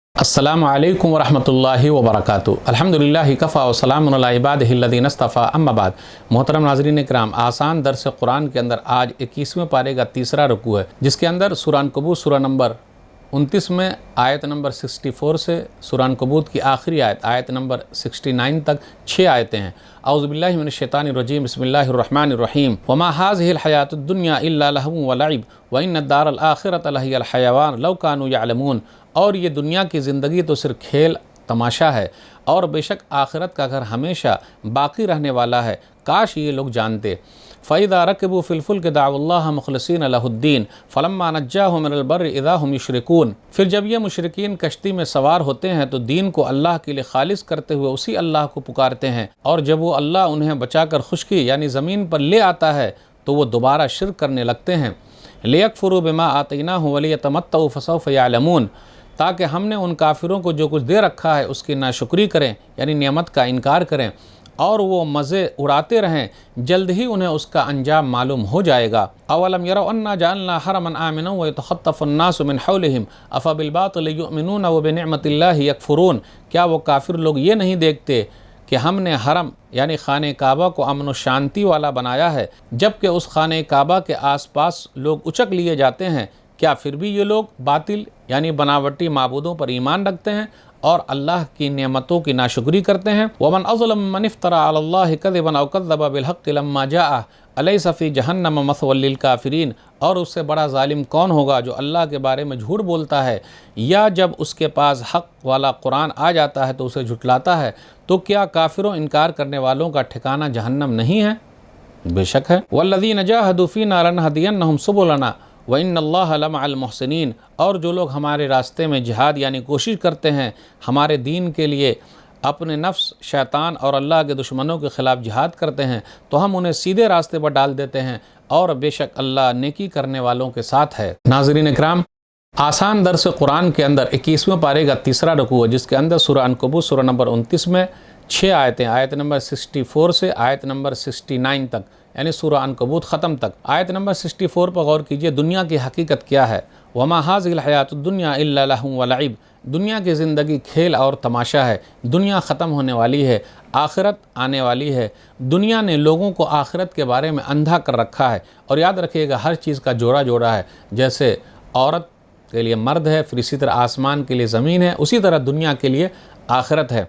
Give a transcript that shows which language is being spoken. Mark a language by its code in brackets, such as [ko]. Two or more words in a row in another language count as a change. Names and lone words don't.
[ar] السلام عليكم ورحمة الله وبركاته. الحمد لله كفى وسلام على عباده الذين اصطفى أما بعد. [hi] मोहतरम नाज़रीन इकराम, आसान दर्स कुरान के अंदर आज 21वें पारे का तीसरा रुकू है, जिसके अंदर सूरह अनकबूत सूरह नंबर 29 में आयत नंबर 64 से सूरह अनकबूत की आखिरी आयत नंबर 69 तक 6 आयतें हैं। [ar] أعوذ بالله من الشيطان الرجيم، بسم الله الرحمن الرحيم. وما هذه الحياة الدنيا إلا لهو ولعب وإن الدار الآخرة لهي الحيوان لو كانوا يعلمون. [hi] और ये दुनिया की ज़िंदगी तो सिर्फ खेल तमाशा है, और बेशक आखिरत का घर हमेशा बाकी रहने वाला है, काश ये लोग जानते। [ar] فإذا ركبوا في الفلك دعوا الله مخلصين له الدين فلما نجاهم من البر إذا هم يشركون. [hi] फिर जब ये मुशरिकीन कश्ती में सवार होते हैं तो दीन को अल्लाह के लिए खालिस करते हुए उसी अल्लाह को पुकारते हैं, और जब वो अल्लाह उन्हें बचाकर खुश्की यानी ज़मीन पर ले आता है तो वो दोबारा शिर्क करने लगते हैं। [ar] ليكفروا بما آتيناهم وليتمتعوا فسوف يعلمون, [hi] ताकि हमने उन काफिरों को जो कुछ दे रखा है उसकी नाशुक्री करें यानी नेमत का इनकार करें, और वो मज़े उड़ाते रहें, जल्द ही उन्हें उसका अंजाम मालूम हो जाएगा। [ar] أولم يروا أنا جعلنا حرما آمنا ويتخطف الناس من حولهم أفبالباطل يؤمنون وبنعمة الله يكفرون. [hi] क्या वो काफिर लोग ये नहीं देखते कि हमने हरम यानी खाने काबा को अमन व शांति वाला बनाया है, जबकि उस खाने काबा के आसपास लोग उचक लिए जाते हैं। क्या फिर भी ये लोग बातिल यानी बनावटी माबूदों पर ईमान रखते हैं और अल्लाह की नेमतों की नाशुक्री करते हैं। [ar] ومن أظلم ممن افترى على الله كذبا أو كذب بالحق لما جاءه أليس في جهنم مثوى للكافرين. [hi] और उससे बड़ा ज़ालिम कौन होगा जो अल्लाह के बारे में झूठ बोलता है, या जब उसके पास हक़ वाला कुरान आ जाता है तो उसे झुटलाता है। तो क्या काफिरों इनकार करने वालों का ठिकाना जहन्नम नहीं है? बेशक है। [ar] والذين جاهدوا فينا لنهدينهم سبلنا وإن الله لمع المحسنين. [hi] और जो लोग हमारे रास्ते में जिहाद यानी कोशिश करते हैं हमारे दीन के लिए, अपने नफ्स, शैतान और अल्लाह के दुश्मनों के ख़िलाफ़ जिहाद करते हैं, तो हम उन्हें सीधे रास्ते पर डाल देते हैं, और बेशक अल्लाह नेकी करने वालों के साथ है। नाज़रीन इकराम, आसान दर्स कुरान के अंदर 21वें पारे का तीसरा रुकू है, जिसके अंदर सूरह अनकबूत सूरह नंबर 29 में 6 आयतें, आयत नंबर 64 से आयत नंबर 69 तक यानी सूरह अनकबूत ख़त्म तक। आयत नंबर 64 पर गौर कीजिए, दुनिया की हकीकत क्या है। [ar] وما هذه الحياة الدنيا إلا لهو ولعب. [hi] दुनिया की ज़िंदगी खेल और तमाशा है, दुनिया ख़त्म होने वाली है, आखिरत आने वाली है। दुनिया ने लोगों को आखिरत के बारे में अंधा कर रखा है, और याद रखिएगा हर चीज़ का जोड़ा जोड़ा है। जैसे औरत के लिए मर्द है, फिर इसी तरह आसमान के लिए ज़मीन है, उसी तरह दुनिया के लिए आखिरत है।